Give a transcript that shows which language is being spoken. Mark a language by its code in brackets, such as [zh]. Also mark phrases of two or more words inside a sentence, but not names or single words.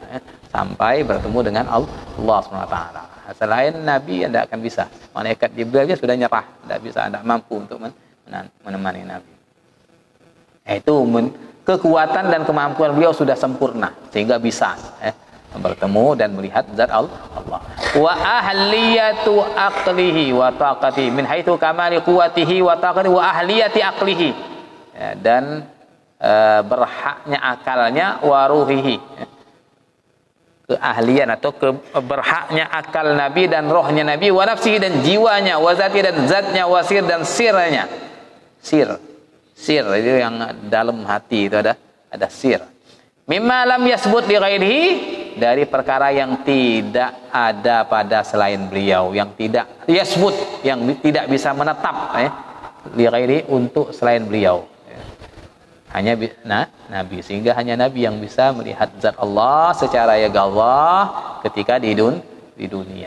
[id] Sampai bertemu dengan Allah SWT. Selain Nabi tidak akan bisa. Malaikat Jibril aja sudah nyerah, tidak bisa, tidak mampu untuk menemani Nabi. Itu kekuatan dan kemampuan beliau sudah sempurna sehingga bisa bertemu dan melihat zat Allah. [ar] وأهلية عقله وطاقته من حيث كمال قوته وطاقته وأهلية عقله, [id] dan berhaknya akalnya, [ar] وروحه, [id] keahlian atau berhaknya akal Nabi dan rohnya Nabi, [ar] ونفسه, [id] dan jiwanya, [ar] وذاته, [id] dan zatnya, [ar] وسره, [id] dan sirnya. Sir itu yang dalam hati, itu ada sir. [ar] مما لم يثبت لغيره, [id] dari perkara yang tidak ada pada selain beliau, yang tidak yasbut, yang tidak bisa menetap [ar] لغيره, [id] untuk selain beliau. Hanya Nabi, sehingga hanya Nabi yang bisa melihat zat Allah secara Allah ketika di dunia.